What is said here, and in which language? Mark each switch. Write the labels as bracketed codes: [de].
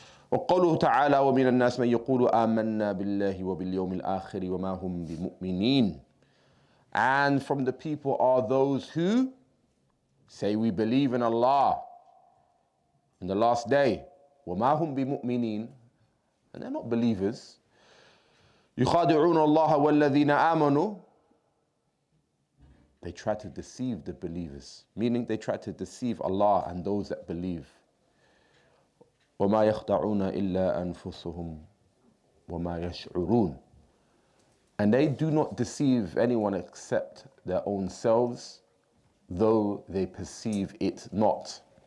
[ar] وقوله تعالى ومن الناس من يقول آمنا بالله وباليوم الآخر وما هم بمؤمنين, [en] and from the people are those who say we believe in Allah in the last day, [ar] وما هم بمؤمنين, [en] and they're not believers. [ar] يخادعون الله والذين آمنوا, [en] they try to deceive the believers, meaning they try to deceive Allah and those that believe. [ar] وَمَا يَخْدَعُونَ إِلَّا أَنفُسُهُمْ وَمَا يَشْعُرُونَ. [en] And they do not deceive anyone except their own selves, though they perceive it not.